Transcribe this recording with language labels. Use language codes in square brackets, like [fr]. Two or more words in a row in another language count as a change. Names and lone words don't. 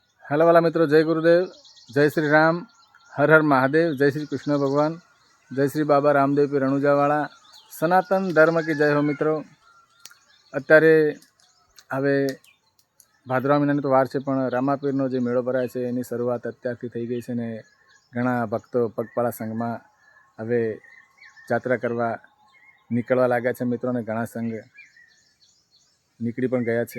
[hi] हेलो वाला मित्रों, जय गुरुदेव, जय श्री राम, हर हर महादेव, जय श्री कृष्ण भगवान, जय श्री बाबा रामदेव पी रણુજાવાળા, સનાતન ધર્મ की जय हो मित्रों। [gu] અત્યારે હવે ભાદરવા મહિનાની તો વાર છે, પણ રામાપીરનો જે મેળો ભરાય છે એની શરૂઆત અત્યારથી થઈ ગઈ છે ને ઘણા ભક્તો પગપાળા સંઘમાં હવે જાત્રા કરવા નીકળવા લાગ્યા છે મિત્રો, ને ઘણા સંઘ નીકળી પણ ગયા છે।